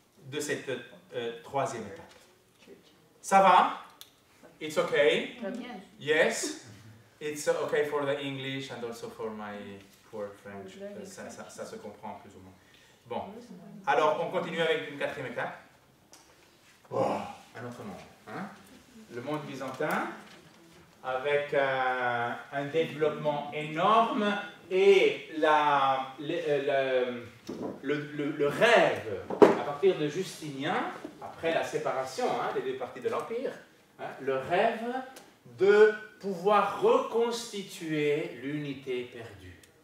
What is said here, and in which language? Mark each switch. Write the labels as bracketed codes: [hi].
[fr] de cette troisième étape. Ça va? [en] It's okay? Yes? It's okay for the English and also for my poor French. [fr] Ça se comprend plus ou moins. Bon, alors on continue avec une quatrième étape. Oh, un autre monde. Hein? Le monde byzantin, avec un développement énorme et le rêve, à partir de Justinien, après la séparation des deux parties de l'Empire, le rêve de pouvoir reconstituer l'unité perdue.